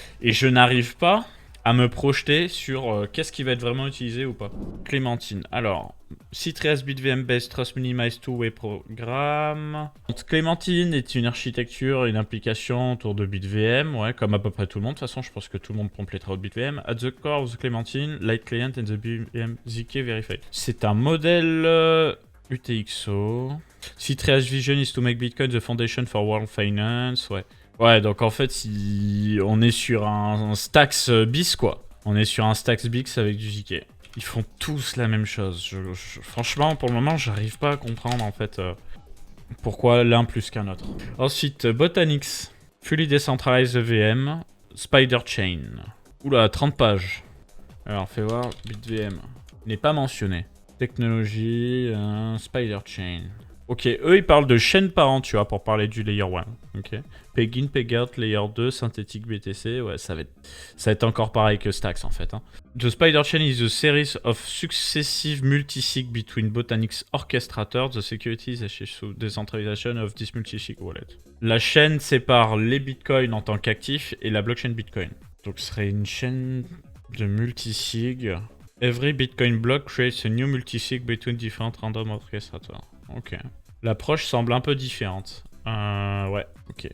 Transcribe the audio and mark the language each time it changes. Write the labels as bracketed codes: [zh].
[fr] Et je n'arrive pas à me projeter sur qu'est-ce qui va être vraiment utilisé ou pas. Clémentine, alors, C3S BitVM Based Trust Minimized Two-Way Program. Clémentine est une architecture, une application autour de BitVM, ouais, comme à peu près tout le monde. De toute façon, je pense que tout le monde pompe les travaux de BitVM. [en] At the core of the Clémentine, Light Client and the BitVM ZK Verified. [fr] C'est un modèle UTXO. [en] C3S Vision is to make Bitcoin the foundation for world finance, ouais. [fr] Ouais, donc en fait, on est sur un Stacks bis, quoi. On est sur un Stacks bis avec du ZK. Ils font tous la même chose. Franchement, pour le moment, j'arrive pas à comprendre, en fait, pourquoi l'un plus qu'un autre. Ensuite, Botanix. Fully Decentralized VM. Spider Chain. Oula, 30 pages. Alors, fais voir, BitVM. Il n'est pas mentionné. Technologie, Spider Chain. Ok, eux ils parlent de chaîne parent, tu vois, pour parler du layer 1. Ok. Peg in, peg out, layer 2, synthétique BTC. Ouais, ça va être encore pareil que Stacks en fait. Hein. [en] The Spider Chain is a series of successive multisig between Botanix orchestrators. The security is a decentralization of this multisig wallet. [fr] La chaîne sépare les bitcoins en tant qu'actifs et la blockchain bitcoin. Donc ce serait une chaîne de multisig. [en] Every bitcoin block creates a new multisig between different random orchestrators. [fr] Ok. L'approche semble un peu différente. Ouais, ok.